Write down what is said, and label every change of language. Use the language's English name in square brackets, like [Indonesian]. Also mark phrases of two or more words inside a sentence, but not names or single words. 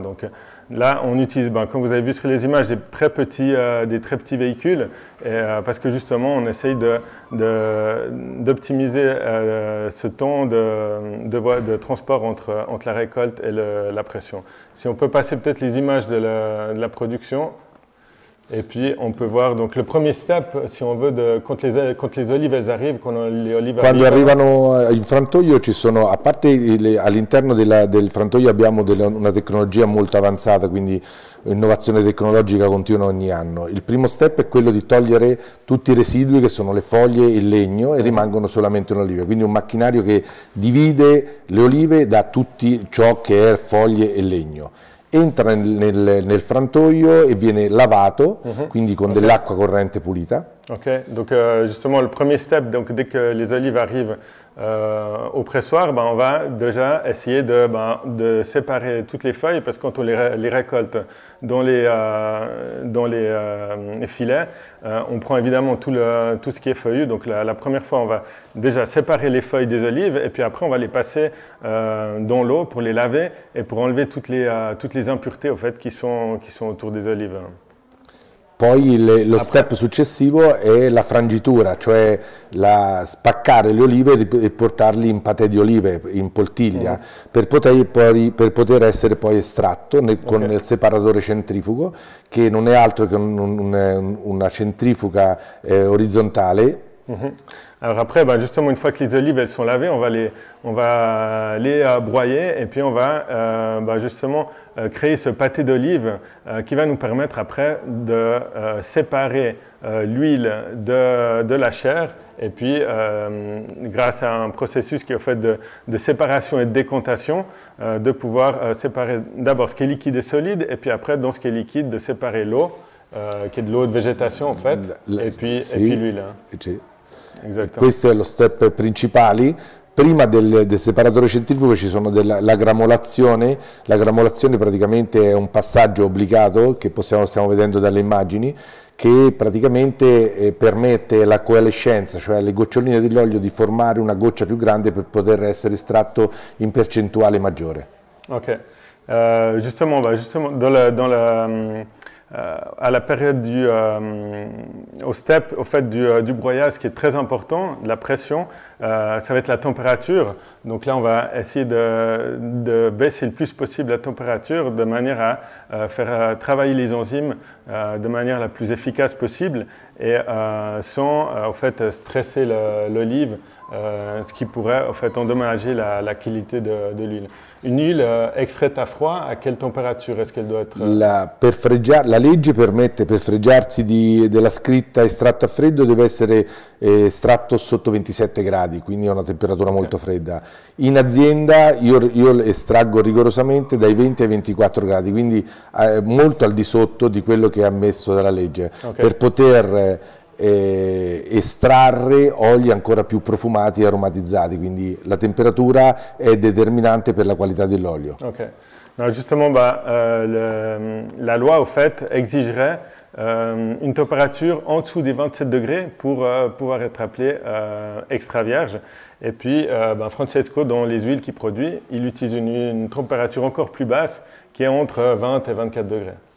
[French] Donc là, on utilise, comme vous avez vu sur les images, des très petits véhicules, parce que justement, on essaye d'optimiser ce temps de transport entre la récolte et la pression. Si on peut passer peut-être les images de la production. Et puis on peut voir donc le premier step, si on veut, quand les olives elles arrivent, [Italian] quando arrivano in frantoio ci sono, a parte all'interno del frantoio abbiamo una tecnologia molto avanzata, quindi innovazione tecnologica continua ogni anno. Il primo step è quello di togliere tutti i residui che sono le foglie e il legno e rimangono solamente un'oliva, quindi un macchinario che divide le olive da tutti ciò che è foglie e legno. Entra nel frantoio e viene lavato, quindi con dell'acqua corrente pulita. [French] Ok, donc justement le premier step, donc dès que les olives arrivent au pressoir, on va déjà essayer de séparer toutes les feuilles, parce que quand on les récolte dans les filets, on prend évidemment tout ce qui est feuillu. Donc la première fois, on va déjà séparer les feuilles des olives et puis après on va les passer dans l'eau pour les laver et pour enlever toutes les impuretés au fait, qui sont autour des olives. [Italian] Poi lo step successivo è la frangitura, cioè spaccare le olive e portarli in patè di olive, in poltiglia, per poter essere poi estratto con il separatore centrifugo, che non è altro che una centrifuga orizzontale. [French] Alors après, justement, une fois que les olives elles sont lavées, on va les broyer et puis on va justement créer ce pâté d'olive qui va nous permettre après de séparer l'huile de la chair, et puis grâce à un processus qui est au fait de séparation et de décantation, de pouvoir séparer d'abord ce qui est liquide et solide, et puis après dans ce qui est liquide de séparer l'eau, qui est de l'eau de végétation en fait, et puis l'huile. [Italian] Questo è lo step principale. Prima del separatore centrifugo ci sono la gramolazione. La gramolazione praticamente è un passaggio obbligato che stiamo vedendo dalle immagini, che praticamente permette la coalescenza, cioè alle goccioline dell'olio, di formare una goccia più grande per poter essere estratto in percentuale maggiore. [French] Ok. Justement, à la période au fait du broyage, ce qui est très important, de la pression, ça va être la température. Donc là, on va essayer de baisser le plus possible la température de manière à faire travailler les enzymes de manière la plus efficace possible et sans en fait, stresser l'olive, ce qui pourrait en fait, endommager la qualité de l'huile. Une huile extraite à froid, à quelle temperature est-ce qu'elle doit être? [Italian] La legge permette, per fregiarsi della scritta estratto a freddo, deve essere estratto sotto 27 gradi, quindi a una temperatura molto fredda. In azienda io estraggo rigorosamente dai 20 ai 24 gradi, quindi molto al di sotto di quello che è ammesso dalla legge, per poter estrarre oli ancora più profumati e aromatizzati, quindi la temperatura è determinante per la qualità dell'olio. [French] Ok. Alors justement, la loi au fait exigerait une température en dessous des 27 degrés pour pouvoir être appelé extra vierge. Et puis Francesco, dans les huiles qu'il produit, il utilise une température encore plus basse qui est entre 20 et 24 degrés.